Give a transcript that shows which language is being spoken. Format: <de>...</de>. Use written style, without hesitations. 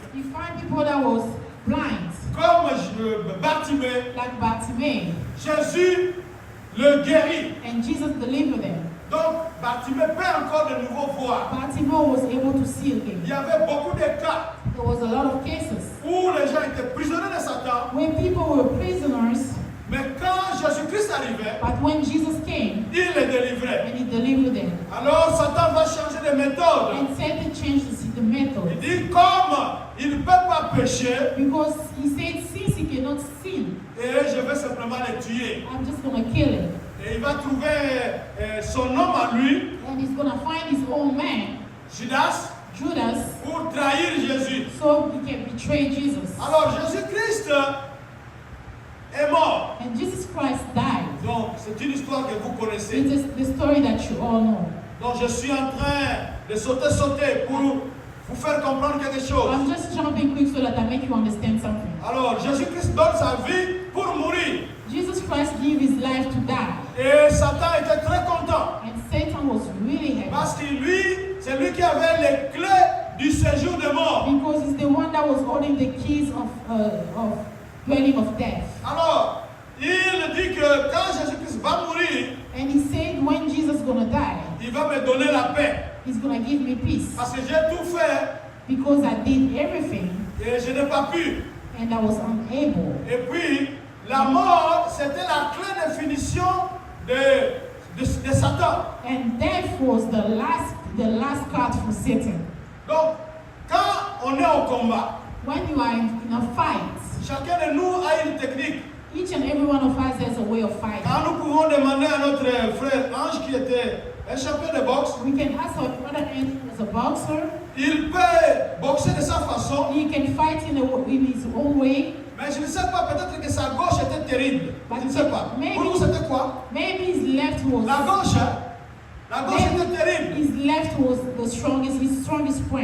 <en>He found people that was blind,</en> <fr>comme Bartimée.</fr> <en>like Bartimaeus,</en> <fr>Jésus le guérit.</fr> <en>and Jesus delivered them.</en> <fr>Donc, Bartimée peut encore de nouveau voir.</fr> <en>Bartimaeus was able to see</en> <fr>Il y</fr> <en>again.</en> <fr>avait beaucoup de cas</fr> <en>There was a lot of cases</en> <fr>où les gens étaient prisonniers de Satan.</fr> <en>where people were prisoners,</en> <fr>Mais quand Jésus-Christ arrivait,</fr> <en>but when Jesus came</en> <fr>il les délivrait.</fr> <en>and he delivered them,</en> <fr>Alors, Satan va changer de méthode.</fr> <en>and Satan changed the</en> <fr>Il</fr> <en>method</en> <fr>dit, comme il ne peut pas pécher,</fr> <en>because he said since he cannot sin,</en> <fr>et je vais simplement les tuer.</fr> <en>I'm just gonna kill him,</en> <fr>Et il va trouver son homme à lui,</fr> <en>and he's gonna find his own man,</en> <fr>Judas,</fr> <en>Judas,</en> <fr>pour trahir Jésus.</fr> <en>so he can betray Jesus.</en> <fr>Alors Jésus-Christ est mort.</fr> <en>And Jesus Christ died.</en> <fr>Donc c'est une histoire que vous connaissez.</fr> <en>It is the story that you all know.</en> <fr>Donc je suis en train de sauter pour vous faire comprendre quelque chose.</fr> <en>I'm just jumping quick so that I make you understand something.</en> <fr>Alors Jésus-Christ donne sa vie pour mourir.</fr> <en>Jesus Christ gave his life to die.</en> <fr>Et Satan était très content.</fr> <en>And Satan was really happy.</en> <fr>Parce que lui, c'est lui qui avait les clés du séjour de mort.</fr> <en>Because he's the one that was holding the keys of dwelling of death.</en> <fr>Alors, il dit que quand Jésus-Christ va mourir,</fr> <en>And he said when Jesus gonna die,</en> <fr>il va me donner la paix.</fr> <en>he's gonna give me peace.</en> <fr>Parce que j'ai tout fait</fr> <en>Because I did everything</en> <fr>et je n'ai pas pu.</fr> <en>and I was unable.</en> <fr>Et puis, la mort, c'était la clé de finition de Satan.</fr> <en>And death was the last card for Satan.</en> <fr>Donc, quand on est au combat,</fr> <en>When you are in a fight,</en> <fr>chacun de nous a une technique.</fr> <en>each and every one of us has a way of fighting.</en> <fr>Quand nous pouvons demander à notre frère Ange, qui était un champion de boxe,</fr> <en>We can ask our brother Andrew as a boxer.</en> <fr>il peut boxer de sa façon,</fr> <en>He can fight in his own way.</en> <fr>mais je ne sais pas, peut-être que sa gauche était terrible. Je ne sais pas. Pour vous, c'était quoi?</fr> <en>Maybe his left was</en> <fr>La gauche, hein? La gauche était terrible.</fr> <en>his left was his strongest point.</en>